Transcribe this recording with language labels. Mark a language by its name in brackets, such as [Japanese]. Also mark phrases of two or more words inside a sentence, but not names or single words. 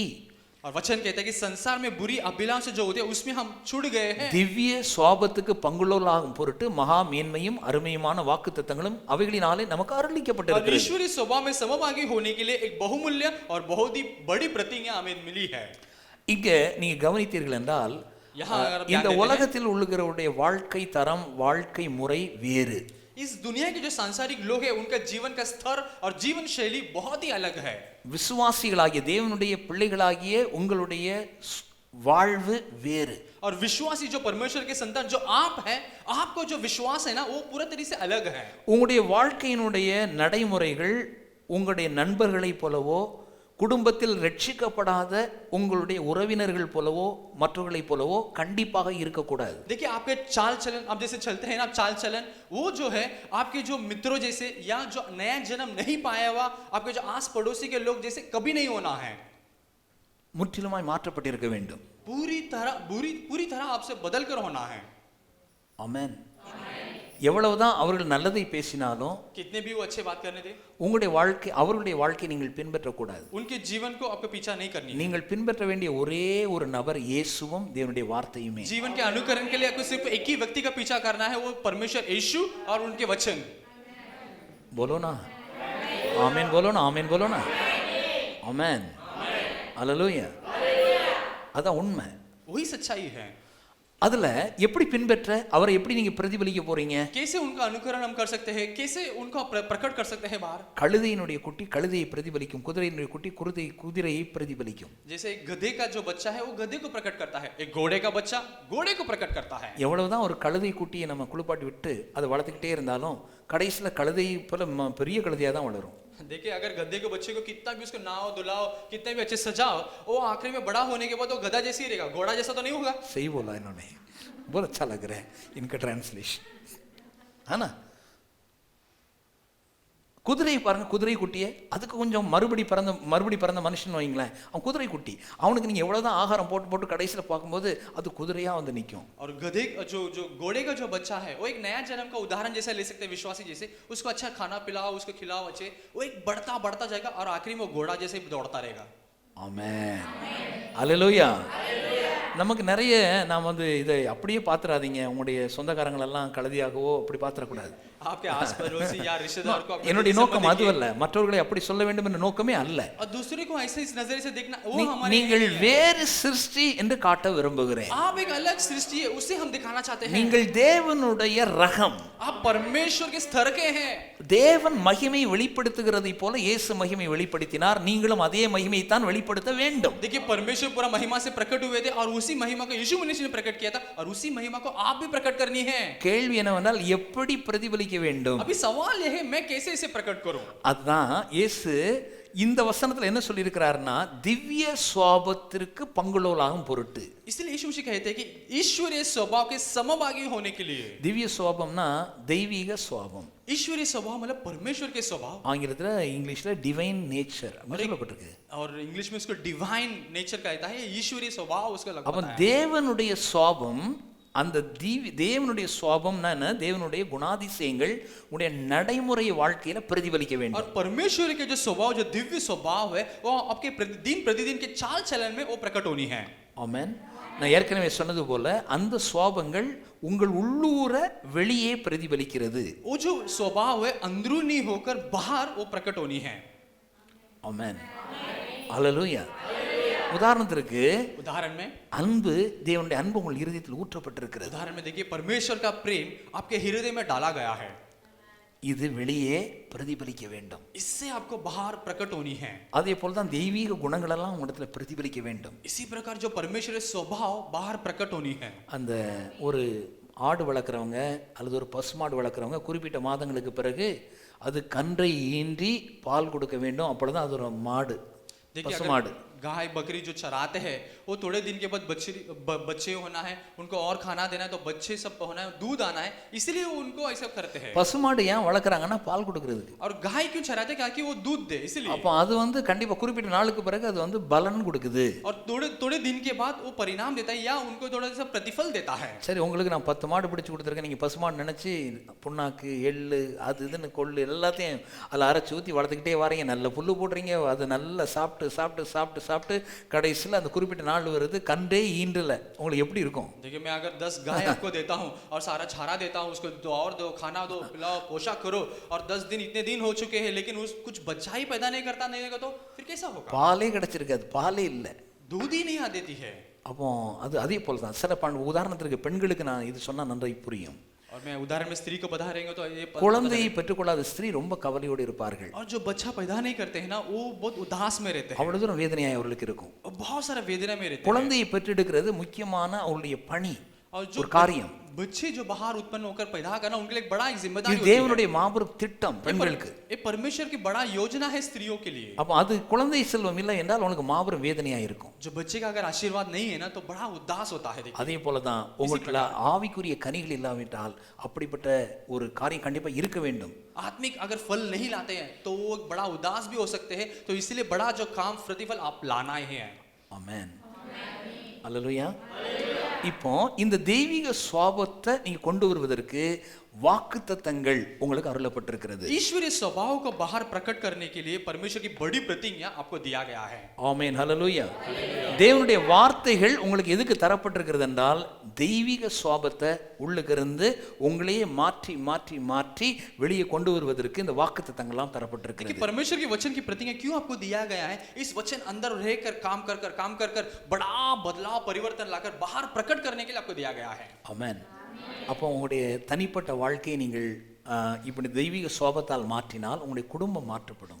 [Hindi] और वचन कहता है कि संसार में बुरी अभिलाषा जो होती है उसमें हम छूट गए हैं। [Tamil] திவ்ய சுவாபத்துக்கு பங்குள்ளவர்களாகும் பொருட்டு மகா மேன்மையும் அருமையுமான வாக்குத்தத்தங்களும் அவைகளினாலே நமக்கு और அருளிக்கப்பட்டிருக்கிறது. [Hindi] ईश्वरीय स्वभाव में समभागी होने के लिए एक बहुमूल्य और बहुत ही बड़ी प्रतिज्ञा हमें मिली है। [Tamil] இங்க நீங்க கவனித்தீர்கள் என்றால், [Hindi] यहाँ अगर आप இந்த ध्यान देते हैं, [Tamil] உலகத்தில் உள்ளவருடைய வாழ்க்கை தரம் வாழ்க்கை முறை வேறு. [Hindi] इस दुनिया के जो सांसारिक लोग हैं उनका जीवन का स्तर और जीवन शैली बहुत ही अलग है। [Tamil] விசுவாசிகளாகிய தேவனுடைய பிள்ளைகளாகிய உங்களுடைய வாழ்வு வேறு. [Hindi] और विश्वासी जो परमेश्वर के संतान जो आप हैं, आपको जो विश्वास है ना वो पूरा तरीके से अलग है। [Tamil] உங்களுடைய வாழ்க்கையினுடைய நடைமுறைகள் உங்களுடைய நண்பர்களைப் போலவோ குடும்பத்தில் ரட்சிக்கப்படாத உங்களுடைய உறவினர்கள் போலவோ மற்றவர்களைப் போலவோ கண்டிப்பாக இருக்கக்கூடாது. [Hindi] देखिए आपके चाल चलन, आप जैसे चलते हैं ना, आप चाल चलन वो जो है आपके जो मित्रों जैसे या जो नया जन्म नहीं पाया हुआ आपके जो आस पड़ोसी के लोग जैसे कभी नहीं होना है। [Tamil] முற்றிலுமாய் மாற்றப்பட்டிருக்க வேண்டும். [Hindi] पूरी तरह आपसे बदल कर होना है। [Tamil] ஆமென். எவ்வளவுதான் அவர்கள் நல்லதை பேசினாலும் [Hindi] कितने भी वो अच्छे बात करने दे, [Tamil] உங்களுடைய வாழ்க்கை அவர்களுடைய வாழ்க்கையை நீங்கள் பின்பற்றக்கூடாது. [Hindi] उनके जीवन को आपको पीछा नहीं करनी है। [Tamil] நீங்கள் பின்பற்ற வேண்டிய ஒரே ஒரு நபர் இயேசுவும் தேவனுடைய வார்த்தையுமே. [Hindi] जीवन के अनुकरण के लिए आपको सिर्फ एक ही व्यक्ति का पीछा करना है, वो परमेश्वर यीशु और उनके वचन। बोलो ना आमीन, बोलो ना आमीन, बोलो ना आमीन, हालेलुया. [Tamil] அதான் உண்மை. [Hindi] वही सच्चाई है। [Tamil] அதுல எப்படி பின்பற்ற அவரை எப்படி நீங்க பிரதிபலிக்க போறீங்க? [Hindi] कैसे उनका अनुकरण हम कर सकते हैं, कैसे उनका प्रकट कर सकते हैं बाहर? [Tamil] கழுதையினுடைய குட்டி கழுதையை பிரதிபலிக்கும், குதிரையினுடைய குட்டி குதிரையை பிரதிபலிக்கும். [Hindi] जैसे एक गधे का जो बच्चा है वो गधे को प्रकट करता है, एक घोड़े का बच्चा घोड़े को प्रकट करता है। [Tamil] எவ்வளவுதான் ஒரு கழுதை குட்டியை நம்ம குளிப்பாட்டி விட்டு அதை வளர்த்துக்கிட்டே இருந்தாலும் கடைசியில் கழுதை போல பெரிய கழுதையா தான் வளரும். [Hindi] देखिए अगर गधे के बच्चे को कितना भी उसको नाव दुलाओ, कितने भी अच्छे सजाओ, वो आखिरी में बड़ा होने के बाद वो गधा जैसे ही रहेगा, घोड़ा जैसा तो नहीं होगा। सही बोला इन्होंने, बहुत अच्छा लग रहा है इनका ट्रांसलेशन, है ना? [Tamil] குதிரை பாருங்க, குதிரை குட்டியே அதுக்கு கொஞ்சம் மறுபடி பிறந்த மனுஷன் வைங்களேன், அவன் குதிரை குட்டி, அவனுக்கு நீங்க எவ்வளவுதான் ஆகாரம் போட்டு போட்டு கடைசியில் பார்க்கும்போது அது குதிரையா வந்து நிற்கும். [Hindi] और गधे जो घोड़े का जो बच्चा है वो एक नया जन्म का उदाहरण जैसा ले सकते हैं, विश्वासी जैसे उसको अच्छा खाना पिलाओ, उसको खिलाओ अच्छे, वो एक बढ़ता जाएगा और आखिरी में वो घोड़ा जैसे दौड़ता रहेगा। [Tamil] ஆமென், ஹல்லேலூயா. நமக்கு நிறைய நாம் வந்து இதை அப்படியே பாத்துறாதீங்க, உங்களுடைய சொந்தக்காரங்களெல்லாம் கழுதியாகவோ அப்படி பாத்திரக்கூடாது. [Hindi] आपके आस-पड़ोसी या रिश्तेदार को [Tamil] என்னுடைய நோக்கம் அதுவல்ல, மற்றவர்களை அப்படி சொல்ல வேண்டும் என்ற நோக்கமே அல்ல. [Hindi] और दूसरे को ऐसे इस नजरिए से देखना वो हमारे [Tamil] நீங்கள் வேறு சிருஷ்டி என்று காட்ட விரும்புகிறேன். [Hindi] आप एक अलग सृष्टि है उसे हम दिखाना चाहते हैं। [Tamil] நீங்கள் தேவனுடைய ரகம், [Hindi] आप परमेश्वर के स्तर के हैं। [Tamil] தேவன் மகிமை வெளிப்படுத்துகிறதை போல இயேசு மகிமை வெளிப்படுத்தினார், நீங்களும் அதே மகிமையை தான் வெளிப்படுத்த வேண்டும். [Hindi] देखिए परमेश्वर पूरा महिमा से प्रकट हुए थे और उसी महिमा को यीशु मसीह ने प्रकट किया था और उसी महिमा को आप भी प्रकट करनी है। [Tamil] கேள்வி என்னவென்றால் எப்படி பிரதிபலிக்க வேண்டும்? [Hindi] अभी सवाल यह है मैं कैसे इसे प्रकट करूं? [Tamil] அதுதான் இயேசு இந்த வசனத்துல என்ன சொல்லியிருக்கிறாருன்னா திவ்ய சுவாபத்திற்கு பங்குள்ளவளாகும் பொருட்டு. [Hindi] इसलिए यीशु मसीह कहते हैं कि ईश्वरीय स्वभाव के समभागी होने के लिए. [Tamil] திவ்ய சுவாபம்னா தெய்வீக சுவாபம். [Hindi] ईश्वरीय स्वभाव मतलब परमेश्वर के स्वभाव. [Tamil] ஆங்கிலத்துல இங்கிலீஷ்ல [English] divine nature [Tamil] சொல்லப்பட்டிருக்கு. [Hindi] और इंग्लिश में उसको [English] divine nature [Hindi] कहता है, ईश्वरीय स्वभाव उसका लगता है. [Tamil] அப்ப தேவனுடைய சுவாபம், அந்த தேவனுடைய சுவாபம்னா என்ன? தேவனுடைய குணாதிசயங்கள் உடைய நடைமுறை வாழ்க்கையில பிரதிபலிக்க வேண்டும். [Hindi] और परमेश्वर के जो स्वभाव, जो दिव्य स्वभाव है, वो आपके दिन प्रतिदिन के चाल चलन में वो प्रकट होनी है. [Tamil] ஆமென். நான் ஏற்கனவே சொன்னது போல அந்த சுவாபங்கள் உங்கள் உள்ளூர வெளியே பிரதிபலிக்கிறது. [Hindi] वो जो स्वभाव है अंदरूनी होकर बाहर वो प्रकट होनी है. [Tamil] ஆமென். ஹalleluya. உதாரணத்திற்கு [Hindi] उदाहरण में [Tamil] அன்பு, தேவனுடைய அன்பு உங்கள் இருதயத்தில் ஊற்றப்பட்டிருக்கிறது. [Hindi] उदाहरण में देखिए, परमेश्वर का प्रेम आपके हृदय में डाला गया है. [Tamil] இது வெளியே பிரதிபலிக்க வேண்டும். [Hindi] इससे आपको बाहर प्रकट होनी है. [Tamil] அதே போல தான் தெய்வீக குணங்கள் எல்லாம் உங்களிடத்துல பிரதிபலிக்க வேண்டும். [Hindi] इसी प्रकार जो परमेश्वर के स्वभाव बाहर प्रकट होनी है. [Tamil] அந்த ஒரு ஆடு வளர்க்குறவங்க அல்லது ஒரு பசுமாடு வளர்க்குறவங்க குறிப்பிட்ட மாதங்களுக்கு பிறகு அது கன்றை ஈன்றி பால் கொடுக்க வேண்டும். அப்பொழுதுதான் அது ஒரு மாடு, பசுமாடு. [Hindi] गाय बकरी जो चराते हैं वो थोड़े दिन के बाद बच्चे होना है, उनको और खाना देना है, तो बच्चे सब होना है, दूध आना है, इसलिए वो उनको ऐसा करते हैं. [Tamil] பசுமாடு ஏன் வளர்க்குறாங்கன்னா பால் கொடுக்கிறதுக்கு. [Hindi] और गाय क्यों चराते हैं? ताकि वो दूध दे, इसलिए. [Tamil] அப்போ அது வந்து கண்டிப்பா குறிப்பிட்ட நாளுக்கு பிறகு அது வந்து பலன் கொடுக்குது. [Hindi] और थोड़े दिन के बाद वो परिणाम देता है या उनको थोड़ा सा प्रतिफल देता है. [Tamil] சரி, உங்களுக்கு நான் 10 மாடு பிடிச்சு கொடுத்துருக்கேன், நீங்க பசுமாடு நினைச்சு புண்ணாக்கு, எள்ளு, அது இதுன்னு கொள்ளு எல்லாத்தையும் அதில் அரைச்சி ஊற்றி வளர்த்துக்கிட்டே வரீங்க, நல்ல புல்லு போடுறீங்க, அது நல்லா சாப்பிட்டு சாப்பிட்டு சாப்பிட்டு சாப்பிட்டு கடைசியில் அந்த குறிப்பிட்ட நாள் வருது, கண்டே ஈன்றல. உங்களுக்கு எப்படி இருக்கும்? [Hindi] देखिए, मैं अगर 10 गाय आपको देता हूँ और सारा चारा देता हूँ, उसको दो खाना दो, पिलाओ, पोशाक करो, और 10 दिन इतने दिन हो चुके हैं लेकिन उस कुछ बच्चा ही पैदा नहीं करता, नहीं देगा, तो फिर कैसा होगा? [Tamil] பாலே கிடைச்சிருக்காது, பாலே இல்லை, [Hindi] दूध ही नहीं आ देती है. [Tamil] அப்போ அது அதே போல தான். சில உதாரணத்திற்கு பெண்களுக்கு நான் இது சொன்னா நன்றாய் புரியும். [Hindi] और मैं उदाहरण में स्त्री को बता रहे हैं तो ये [Tamil] குழந்தையை பெற்றுக்கொள்ளாத ஸ்திரீ ரொம்ப கவலையோடு இருப்பார்கள். [Hindi] और जो बच्चा पैदा नहीं करते हैं ना, वो बहुत उदास में रहते हैं. [Tamil] அவ்வளவு தூரம் வேதனையாய் அவர்களுக்கு இருக்கும். [Hindi] बहुत सारा वेदना में रहते हैं. [Tamil] குழந்தையை பெற்றெடுக்கிறது முக்கியமான அவருடைய பணி, और जो ஒரு காரியம். [Hindi] बच्चे जो बाहर उत्पन्न होकर पैदा करना उनके लिए एक बड़ा जिम्मेदारी இது होती है. [Tamil] தேவனுடைய மாபெரும் திட்டம் பெண்களுக்கு. [Hindi] ये परमेश्वर की बड़ा योजना है स्त्रियों के लिए. [Tamil] அப்ப அது குழந்தை செல்வம் இல்லை என்றால் உனக்கு மாபெரும் வேதனையா இருக்கும். [Hindi] जो बच्चे का अगर आशीर्वाद नहीं है ना, तो बड़ा उदास होता है. [Tamil] அதே போல தான் உங்களுக்கு ஆவிக்குரிய கனிகள் இல்லாவிட்டால் அப்படிப்பட்ட ஒரு காரியம் கண்டிப்பா இருக்க வேண்டும். [Hindi] आत्मिक अगर फल नहीं लाते हैं तो वो बड़ा उदास भी हो सकते हैं. तो इसलिए बड़ा जो काम प्रतिफल आप लाना ही है. [Tamil] ஆமென். அல்லேலூயா. இப்போ இந்த தெய்வீக சுவாபத்தை நீங்க கொண்டு வருவதற்கு வாக்குத்தத்தங்கள் உங்களுக்கு அருளப்பட்டிருக்கிறது. ईश्वरीय स्वभाव को बाहर प्रकट करने के लिए परमेश्वर की बड़ी प्रतिज्ञा आपको दिया गया है. ஆமென். ஹல்லேலூயா. தேவனுடைய வார்த்தைகள் உங்களுக்கு எதுக்கு தரப்பட்டிருக்கிறது என்றால் தெய்வீக சுவாபத்தை உள்ளுக்கிருந்து உங்களையே மாற்றி மாற்றி மாற்றி வெளியே கொண்டு வருவதற்கு இந்த வாக்குத்தத்தங்கள்லாம் தரப்பட்டிருக்கிறது. परमेश्वर के वचन की प्रतिज्ञा क्यों आपको दिया गया है? इस वचन अंदर रहकर काम कर बड़ा बदलाव परिवर्तन लाकर बाहर प्रकट करने के लिए आपको दिया गया है. ஆமென். அப்போ உங்களுடைய தனிப்பட்ட வாழ்க்கையை நீங்கள் இப்படி தெய்வீக சுவாபத்தால் மாற்றினால் உங்களுடைய குடும்பம் மாற்றப்படும்.